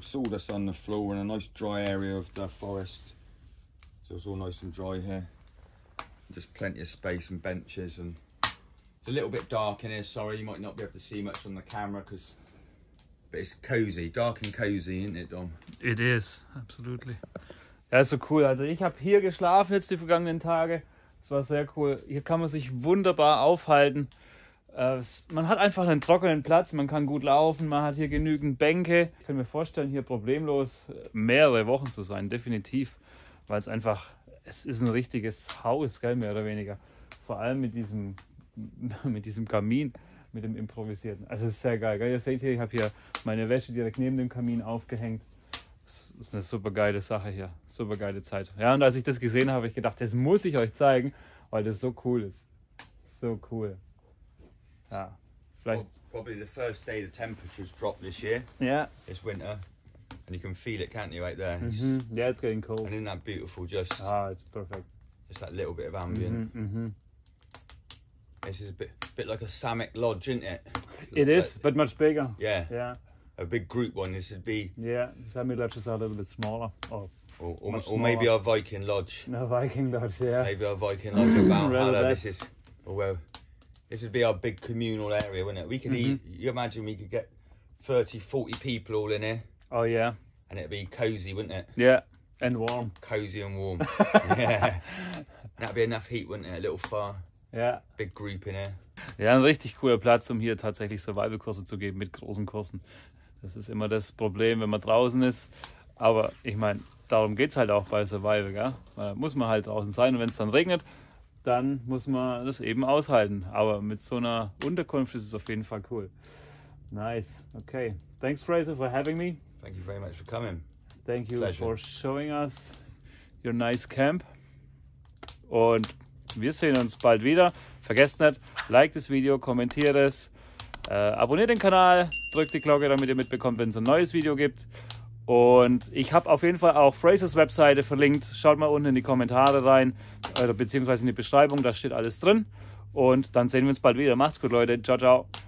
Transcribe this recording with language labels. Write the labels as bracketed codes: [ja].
[en] Sawdust on the floor and a nice dry area of the forest, so it's all nice and dry here. Just plenty of space and benches, and it's a little bit dark in here. Sorry, you might not be able to see much on the camera, but it's cozy, dark and cozy, isn't it, Dom? It is, absolutely. [de] Ja, ist so cool. Also ich habe hier geschlafen jetzt die vergangenen Tage. Es war sehr cool. Hier kann man sich wunderbar aufhalten. Man hat einfach einen trockenen Platz, man kann gut laufen, man hat hier genügend Bänke. Ich kann mir vorstellen, hier problemlos mehrere Wochen zu sein, definitiv. Weil es einfach, es ist ein richtiges Haus, gell, mehr oder weniger. Vor allem mit diesem Kamin. mit dem Improvisierten. Also es ist sehr geil. Ihr seht hier, ich habe hier meine Wäsche direkt neben dem Kamin aufgehängt. Das ist eine super geile Sache hier. Super geile Zeit. Ja, und als ich das gesehen habe, habe ich gedacht, das muss ich euch zeigen, weil das so cool ist. So cool. Ja, vielleicht. [en] Probably the first day the temperatures dropped this year. Yeah. It's winter. And you can feel it, can't you, right there? Yeah, it's getting cold. And isn't that beautiful? Just it's perfect. Just that little bit of ambient. This is a bit like a Samek lodge, isn't it? It is, but much bigger. Yeah. Yeah. A big group one. This would be. Yeah, Samek lodges are a little bit smaller. Or maybe our Viking lodge. No, Viking lodge, yeah. Maybe our Viking lodge at Valhalla. This is, well, this would be our big communal area, wouldn't it? We could eat. You imagine we could get 30, 40 people all in here. Oh yeah. And it'd be cozy, wouldn't it? Yeah, and warm. Cozy and warm. Yeah. That'd be enough heat, wouldn't it? A little fire. [de] Ja. [en] Big group in here. [de] Ja, ein richtig cooler Platz, um hier tatsächlich Survival-Kurse zu geben mit großen Kursen. Das ist immer das Problem, wenn man draußen ist. Aber ich meine, darum geht es halt auch bei Survival. Gell? Da muss man halt draußen sein und wenn es dann regnet, dann muss man das eben aushalten. Aber mit so einer Unterkunft ist es auf jeden Fall cool. [en] Nice. Okay. Thanks, Fraser, for having me. Thank you very much for coming. Thank you Pleasure. for showing us your nice camp. [de] Und wir sehen uns bald wieder. Vergesst nicht, like das Video, kommentiert es, abonniert den Kanal, drückt die Glocke, damit ihr mitbekommt, wenn es ein neues Video gibt. Und ich habe auf jeden Fall auch Frasers Webseite verlinkt. Schaut mal unten in die Kommentare rein, beziehungsweise in die Beschreibung, da steht alles drin. Und dann sehen wir uns bald wieder. Macht's gut, Leute. Ciao, ciao.